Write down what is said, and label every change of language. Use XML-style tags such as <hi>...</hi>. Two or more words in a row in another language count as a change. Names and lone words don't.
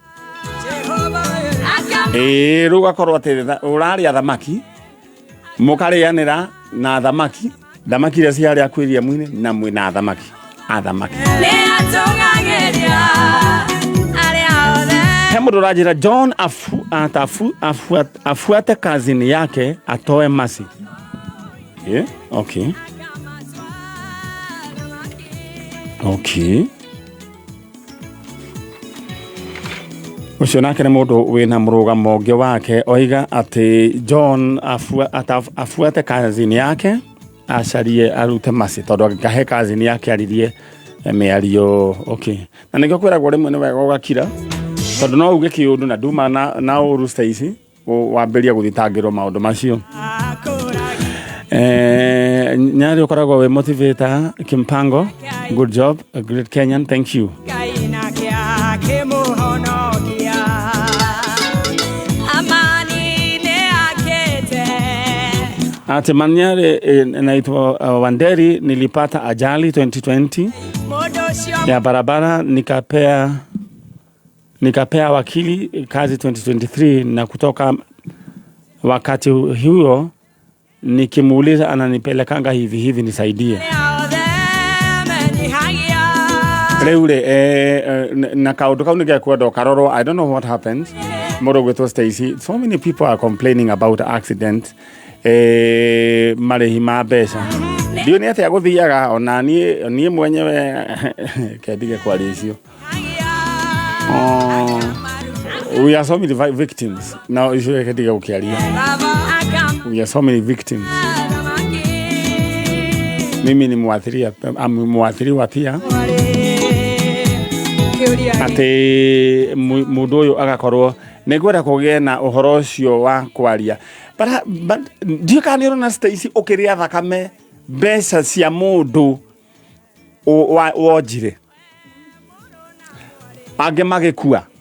<ki>Rĩu ũgakorwo atĩ ũrarĩa thamaki mũkarĩanĩra na thamaki iria ciarĩ aquarium-inĩ na mwĩna thamaki. He mũndũ ũranjĩra</ki> <sw>John afuate kazini yake atoe masi.</sw> <en>Okay.</en> <ki>Ucio nake nĩ mũndũ wĩna mũrũgamo ũngĩ wake oiga atĩ</ki> <sw>John afuate kazini yake</sw> <ki>acarie arute masi tondũ angĩkahe</ki> <sw>kazini yake</sw> <ki>aririe mĩario.</ki> <en>Okay.</en> <ki>Na nĩkĩo kwĩragwo rĩmwe nĩ wega ũgakira tondũ no uge kĩũndũ na nduma na ũru Stacy wambĩria gũthitangĩrwo maũndũ macio. Nyarĩ ũkoragwo wĩ motivator Kimpango.</ki> <en>Good job, a great Kenyan, thank you.</en> <sw>Ati Manyarĩ naitwa Wanderi, nilipata ajali 2020 ya barabara nikapea wakili kazi 2023 na kutoka wakati huo nikimuuliza ananipelekanga hivi nisaidie.</sw> <ki>Na kaundu kau nĩgekwo karoro.</ki> <en>I don't know what happened.</en> <ki>Mũndũ gwĩtwo Stacy.</ki> <en>So many people are complaining about accident.</en> <ki>Marĩhi ma mbeca. Ndiũ nĩ atĩa gũthiaga ona niĩ mwenyewe kendige kwaria icio.</ki> <en>We are so many victims.</en> <ki>Now icio kendige gũkĩaria.</ki> <en>We are so many victims.</en> <sw>Mimi ni mwathiriwa pia.</sw> <ki>Ati mũndũ ũyũ agakorwo nĩngwenda kũgĩa na ũhoro ũcio wa kwaria. But ndiũkanĩrwo na Stacy ũkĩrĩa thakame mbeca cia mũndũ wonjire angĩ magĩkua.</ki>